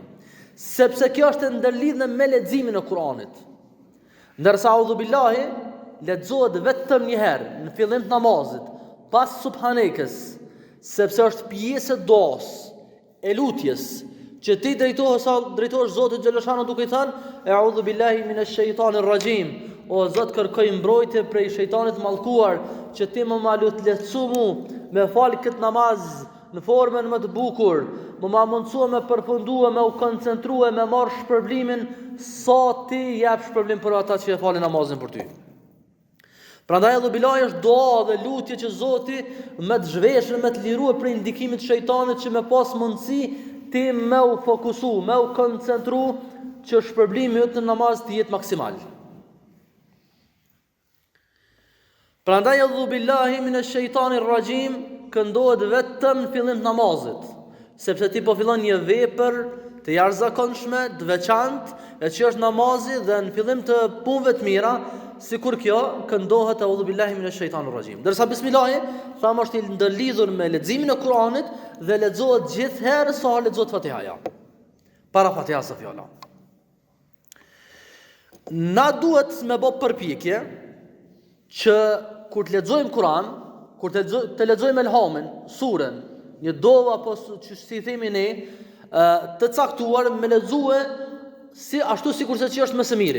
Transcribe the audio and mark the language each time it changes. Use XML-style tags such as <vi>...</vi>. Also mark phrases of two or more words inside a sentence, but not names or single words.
<sq>Sepse kjo është e ndërlidhur me leximin e Kuranit. Ndërsa</sq> <ar>أعوذ بالله</ar> <sq>lexohet vetëm një herë në fillim të namazit, pas subhanekes, sepse është pjesë e duas, e lutjes, që ti drejtohesh Zotit Gjallëshanu duke I thënë</sq> <ar>أعوذ بالله من الشيطان الرجيم,</ar> <sq>o Zot kërkoj mbrojtje prej shejtanit mallkuar, që ti më lut lehtësu mu me fal këtë namaz në formën më të bukur, më mundësua me përfundua, me u koncentrua, me marr shpërblimin sa ti jep shpërblim për ata që e falin namazin për ty. Prandaj</sq> <ar>أعوذ بالله</ar> <sq>është dua dhe lutje që Zoti me të zhveshën, me të liruar prej ndikimit të shejtanit, që me pas mundësi ti me u fokusu, me u koncentru, që shpërblimi yt në namaz të jetë maksimal. Prandaj</sq> <ar>أعوذ بالله من الشيطان الرجيم</ar> <sq>këndohet vetëm në fillim të namazit, sepse ti po fillon një vepër të jashtëzakonshme, të veçantë, e që është namazi, dhe në fillim të punëve të mira, sikur kjo këndohet</sq> <ar>أعوذ بالله من الشيطان الرجيم.</ar> <sq>Dërsa bismillahi thamë është I ndërlidhur me leximin e Kuranit dhe lexohet gjithherë sa lexohet Fatihaja. Para Fatihas së fjala. Na duhet me bë përpjekje që kur të lexojmë Kur'an, kur të lexojmë elhamin, surën, një dova apo që si themi ne, të caktuar me lexue si ashtu sikurse që është më së miri.</sq>